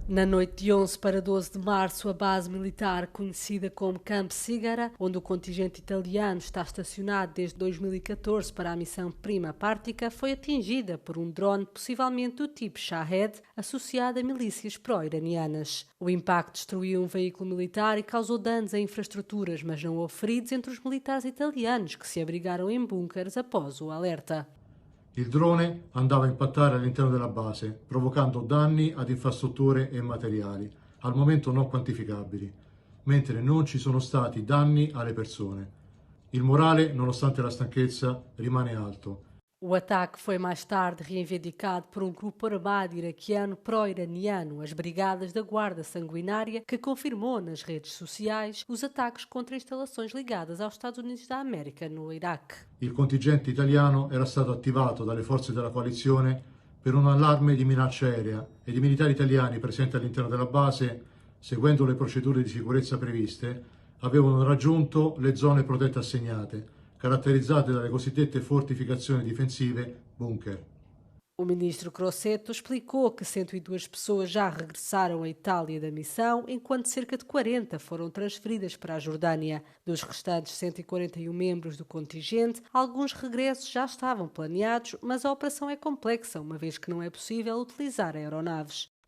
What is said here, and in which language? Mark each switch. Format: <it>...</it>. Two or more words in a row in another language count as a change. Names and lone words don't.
<pt>Na noite de 11 para 12 de março, a base militar conhecida como Camp Sigara, onde o contingente italiano está estacionado desde 2014 para a missão Prima Partica, foi atingida por um drone possivelmente do tipo Shahed, associado a milícias pró-iranianas. O impacto destruiu um veículo militar e causou danos a infraestruturas, mas não houve feridos entre os militares italianos que se abrigaram em bunkers após o alerta.</pt> <it>Il drone andava a impattare all'interno della base, provocando danni ad infrastrutture e materiali, al momento non quantificabili, mentre non ci sono stati danni alle persone. Il morale, nonostante la stanchezza, rimane alto.</it> <pt>O ataque foi mais tarde reivindicado por um grupo armado iraquiano pró-iraniano, as Brigadas da Guarda Sanguinária, que confirmou nas redes sociais os ataques contra instalações ligadas aos Estados Unidos da América no Iraque.</pt> <it>Il contingente italiano era stato attivato dalle forze della coalizione per un allarme di minaccia aerea ed i militari italiani presenti all'interno della base, seguendo le procedure di sicurezza previste, avevano raggiunto le zone protette assegnate, caratterizzate dalle cosiddette fortificazioni difensive bunker.</it> <pt>O ministro Crosetto explicou que 102 pessoas já regressaram à Itália da missão, enquanto cerca de 40 foram transferidas para a Jordânia. Dos restantes 141 membros do contingente, alguns regressos já estavam planeados, mas a operação é complexa, uma vez que não é possível utilizar aeronaves.</pt>